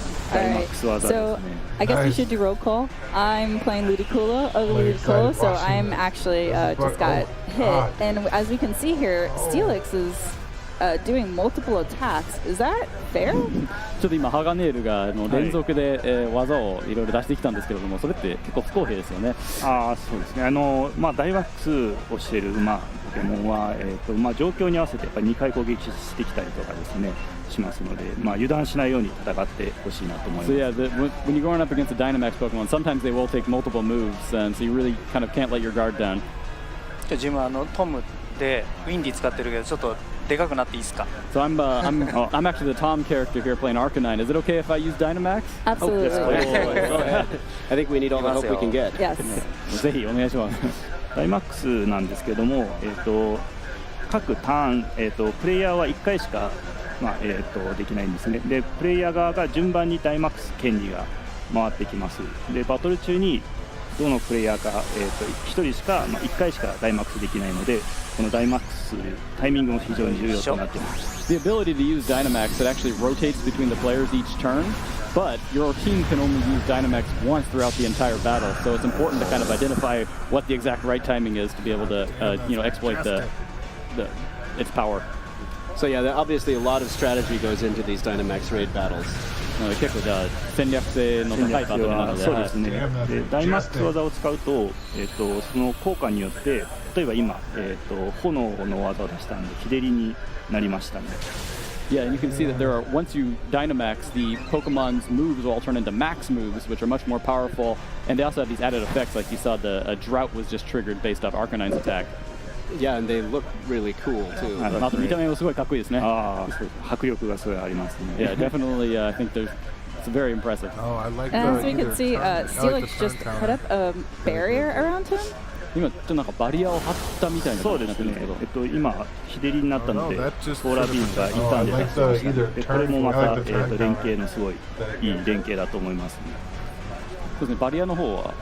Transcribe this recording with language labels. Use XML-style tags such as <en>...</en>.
<en>Alright, so I guess we should do roll call. I'm playing Ludicolo of Ludicolo, so I'm actually just got hit. And as we can see here, Steelix is doing multiple attacks. Is that fair?</en> <ja>ちょっと今ハガネールが連続で技をいろいろ出してきたんですけれども、それって結構不公平ですよね。そうですね。ダイマックスをしているポケモンは状況に合わせてやっぱり2回攻撃してきたりとかですね。しますので、油断しないように戦ってほしいなと思います。</ja> <en>So yeah, when you're going up against a Dynamax Pokemon, sometimes they will take multiple moves, and so you really kind of can't let your guard down.</en> <ja>自分トムでウィンディ使ってるけどちょっとでかくなっていいですか？</ja> <en>So I'm actually the Tom character here playing Arcanine. Is it okay if I use Dynamax? Absolutely. I think we need all the help we can get. Yes.</en> <ja>ぜひお願いします。ダイマックスなんですけども、各ターン、プレイヤーは1回しかできないんですね。でプレイヤー側が順番にダイマックス権利が回ってきます。でバトル中にどのプレイヤーか、1人しか、1回しかダイマックスできないので、このダイマックスタイミングも非常に重要となっています。</ja> <en>The ability to use Dynamax, it actually rotates between the players each turn, but your team can only use Dynamax once throughout the entire battle. So it's important to kind of identify what the exact right timing is to be able to exploit its power. So yeah, obviously a lot of strategy goes into these Dynamax raid battles.</en> <ja>結構じゃあ戦略性の高いバトルなので、そうですね。でダイマックス技を使うと、その効果によって例えば今、炎の技を出したんで日照りになりましたね。</ja> <en>Yeah, and you can see that there are, once you Dynamax, the Pokemon's moves will all turn into max moves, which are much more powerful, and they also have these added effects, like you saw a drought was just triggered based off Arcanine's attack. Yeah, and they look really cool too.</en> <ja>見た目もすごいかっこいいですね。迫力がすごいありますね。</ja> <en>Yeah, definitely. I think it's very impressive. Oh, I like and as we can see, Steelix just put up a barrier around him.</en> <ja>今ちょっとなんかバリアを張ったみたいな感じになってるんですけど、今日照りになったので、コーラビームが傷んでたりして、これもまた連携のすごいいい連携だと思いますね。そうですね、バリアの方は</ja>